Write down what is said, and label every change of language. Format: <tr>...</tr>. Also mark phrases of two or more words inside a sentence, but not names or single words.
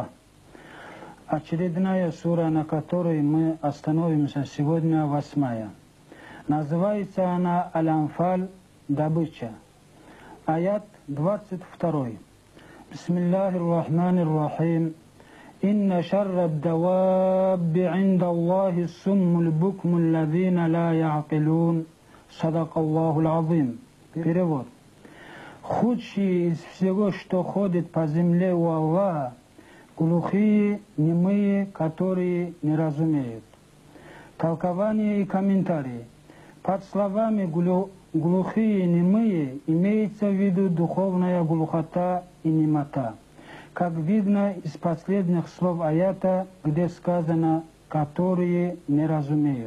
<ru>Очередная сура, на которой мы остановимся сегодня, 8. Называется она Аль-Анфаль, добыча. Аят 22.</ru> <ar>بسم الله الرحمن الرحيم. إن شر الدواب عند الله الصم البكم الذين لا يعقلون. صدق الله العظيم.</ar> <ru>Перевод. Худшие из всего, что ходит по земле у Аллаха, глухие, немые, которые не разумеют. Толкование и комментарии. Под словами глухие и немые имеется в виду духовная глухота и немота, как видно из последних слов аята, где сказано «которые не разумеют».</ru>